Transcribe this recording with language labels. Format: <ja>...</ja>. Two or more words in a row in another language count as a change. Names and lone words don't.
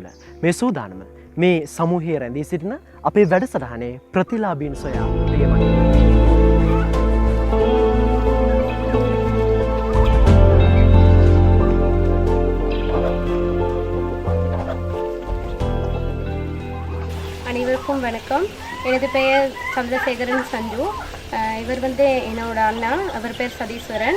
<si>මේ සූදානම මේ සමූහයේ රැඳී සිටින අපේ වැඩසටහනේ ප්‍රතිලාභීන් සොයා පියමන.</si> <ta>அனைவருக்கும் வணக்கம். எனது பெயர் சந்திரசேகரன் சஞ்சு. இவர் வந்து என்னோட அண்ணா, அவர் பேர் சதீஸ்வரன்.</ta>